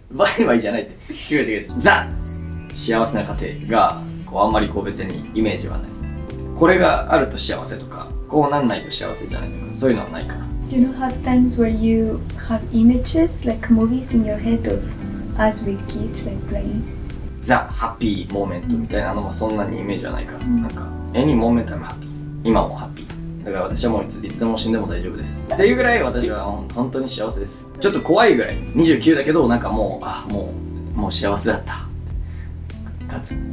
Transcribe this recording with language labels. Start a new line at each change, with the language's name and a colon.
Japanese: バイバイじゃないって。違う。ザ幸せな家庭がこうあんまりこう別にイメージはない。これがあると幸せとか、こうなんないと幸せじゃないとか、そういうのはないかな。
English: Do you have times where you have images like movies in your head of us with kids like playing?
Japanese: ザ・ハッピーモーメントみたいなのもそんなにイメージはないから、なんか
English: Any moment I'm happy
Japanese: 今もハッピーだから私はもういつでも死んでも大丈夫ですっていうぐらい私は本当に幸せです。ちょっと怖いぐらい29だけどなんかもう幸せだった感じ。